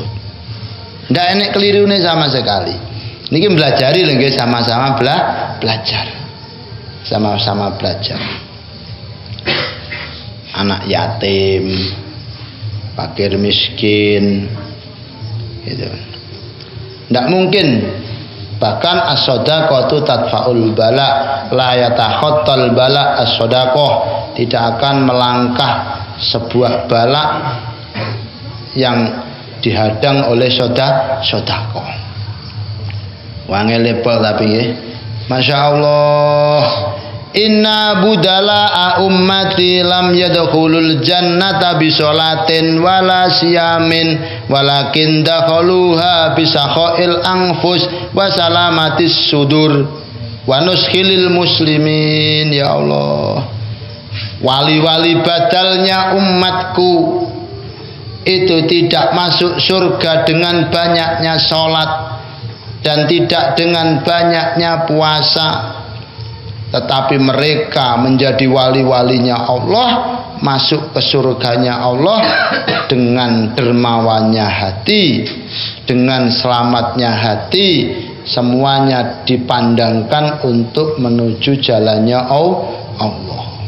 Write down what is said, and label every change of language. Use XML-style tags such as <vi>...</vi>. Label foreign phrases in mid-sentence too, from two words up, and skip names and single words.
<id>Tidak enak keliru ini sama sekali. Ini belajari lagi, sama-sama belajar. Sama-sama belajar. Anak yatim, fakir miskin, gitu. Tidak mungkin. Bahkan</id> <ar>الصدقة تدفع البلاء، لا يتخطى البلاء الصدقة,</ar> <id>tidak akan melangkah sebuah bala yang dihadang oleh sedekah. Wangi lepel tapi ya.</id> <ar>ما شاء الله. إن بدلاء أمتي لم يدخلوا الجنة بصلاة ولا صيام ولكن دخلوها بسخاء الأنفس وسلامة الصدور ونصح المسلمين. يا الله,</ar> <id>wali-wali badalnya umatku itu tidak masuk surga dengan banyaknya sholat dan tidak dengan banyaknya puasa, tetapi mereka menjadi wali-walinya Allah, masuk ke surganya Allah dengan dermawannya hati, dengan selamatnya hati, semuanya dipandangkan untuk menuju jalannya Allah.</id>